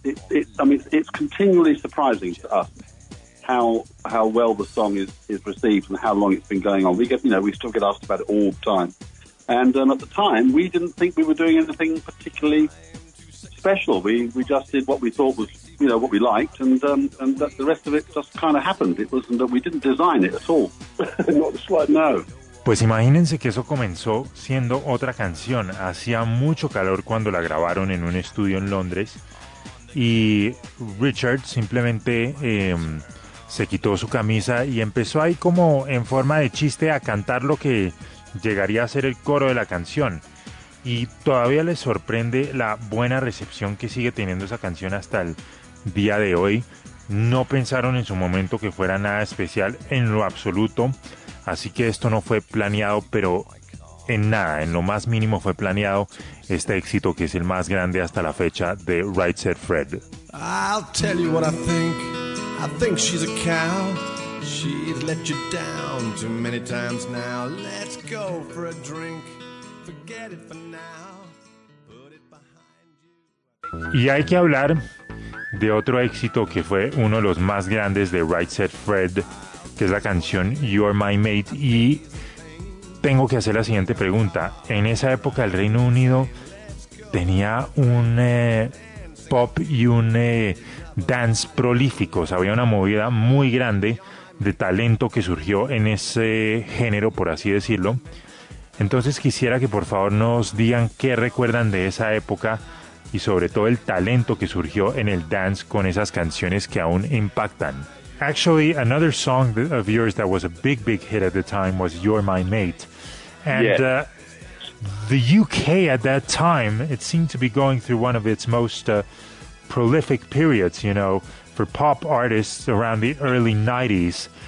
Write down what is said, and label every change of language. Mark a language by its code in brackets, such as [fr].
[en] It's continually surprising to us how well the song is received and how long it's been going on. We still get asked about it all the time. And at the time, we didn't think we were doing anything particularly special. We just did what we thought was, what we liked, and that the rest of it just kind of happened. It wasn't that we didn't design it at all. Not the slightest, no. [es] Pues imagínense que eso comenzó siendo otra canción. Hacía mucho calor cuando la grabaron en un estudio en Londres y Richard simplemente se quitó su camisa y empezó ahí como en forma de chiste a cantar lo que llegaría a ser el coro de la canción. Y todavía les sorprende la buena recepción que sigue teniendo esa canción hasta el día de hoy. No pensaron en su momento que fuera nada especial en lo absoluto. Así que esto no fue planeado, pero en nada, en lo más mínimo fue planeado este éxito que es el más grande hasta la fecha de Right Said Fred. [en] I'll tell you what I think. I think she's a cow. She's let you down too many times now. Let's go for a drink. Forget it for now. Put it behind you. [es] Y hay que hablar de otro éxito que fue uno de los más grandes de Right Said Fred, que es la canción You're My Mate. Y tengo que hacer la siguiente pregunta: en esa época el Reino Unido tenía un pop y un dance prolíficos, había una movida muy grande de talento que surgió en ese género, por así decirlo. Entonces quisiera que por favor nos digan qué recuerdan de esa época y sobre todo el talento que surgió en el dance con esas canciones que aún impactan. [en] Actually, another song of yours that was a big, big hit at the time was You're My Mate. And yes. The UK at that time, it seemed to be going through one of its most prolific periods, for pop artists around the early 90s.